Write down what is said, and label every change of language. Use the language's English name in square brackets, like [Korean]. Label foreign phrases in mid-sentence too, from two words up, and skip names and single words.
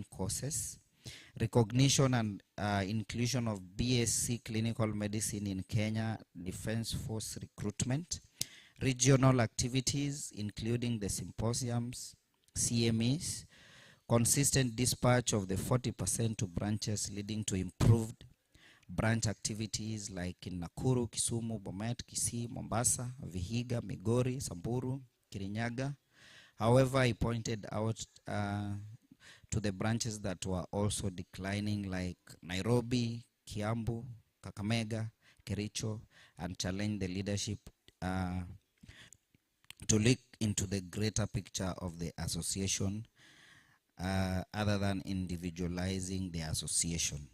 [English] courses, recognition and inclusion of BSc clinical medicine in Kenya Defence Force recruitment, regional activities including the symposiums, CMEs, consistent dispatch of the 40% to branches leading to improved branch activities like in Nakuru, Kisumu, Bomet, Kisii, Mombasa, Vihiga, Migori, Samburu, Kirinyaga. However, he pointed out to the branches that were also declining like Nairobi, Kiambu, Kakamega, Kericho, and challenged the leadership to look into the greater picture of the association other than individualizing the association.